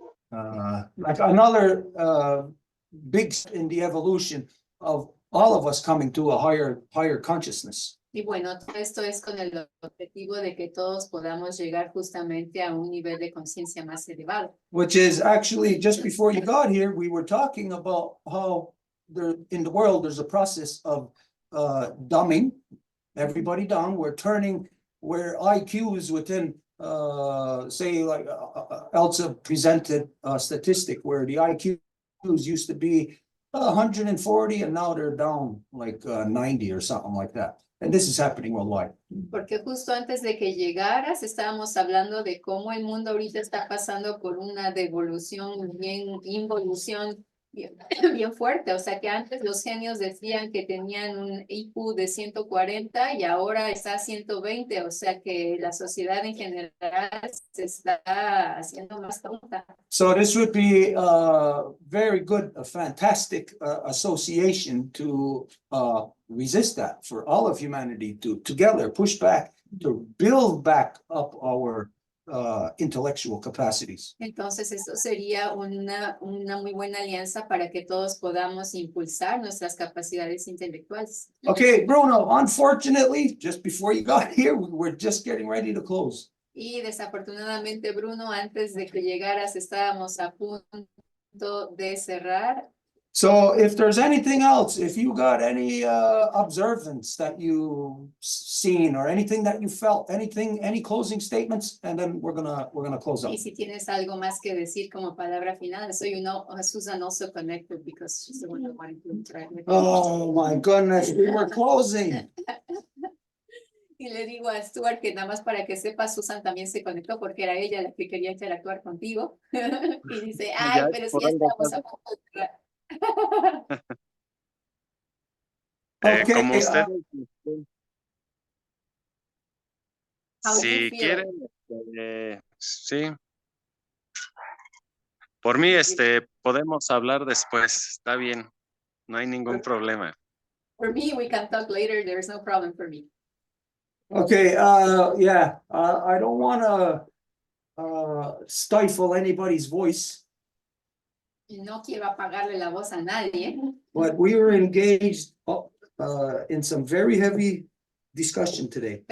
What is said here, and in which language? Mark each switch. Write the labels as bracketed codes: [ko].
[en] Like another big step in the evolution of all of us coming to a higher consciousness. [es] Y bueno, todo esto es con el objetivo de que todos podamos llegar justamente a un nivel de conciencia más elevado. [en] Which is actually, just before you got here, we were talking about how there in the world there's a process of dumbing everybody down. We're turning where IQs within say like Elsa presented a statistic where the IQs used to be 140 and now they're down like 90 or something like that. And this is happening worldwide. [es] Porque justo antes de que llegaras estábamos hablando de cómo el mundo ahorita está pasando por una devolución, involución bien fuerte. O sea que antes los genios decían que tenían un IQ de 140 y ahora está a 120. O sea que la sociedad en general se está haciendo más tonta. [en] So this would be a very good, a fantastic association to resist that for all of humanity to together push back, to build back up our intellectual capacities. [es] Entonces esto sería una muy buena alianza para que todos podamos impulsar nuestras capacidades intelectuales. [en] Okay, Bruno, unfortunately, just before you got here, we were just getting ready to close. [es] Y desafortunadamente, Bruno, antes de que llegaras estábamos a punto de cerrar. [en] So if there's anything else, if you got any observance that you seen or anything that you felt, any closing statements, and then we're gonna close up. [es] Y si tienes algo más que decir como palabra final, [en] so you know Susan also connected because she's the one that wanted to interact with you. Oh my goodness, we were closing. [es] Y le digo a Stuart que nada más para que sepa, Susan también se conectó porque era ella la que quería interactuar contigo. Y dice, ay, pero si ya estamos a punto de entrar. [en] Okay, [es] como ustedes, [en] How do you [es] si [en] feel? [es] quieren, sí. Por mí, podemos hablar después, está bien, no hay ningún problema. [en] For me, we can talk later. There's no problem for me. Okay, yeah, I don't want to stifle anybody's voice. [es] No quiero apagarle la voz a nadie, [en] But we were engaged in some very heavy discussion today.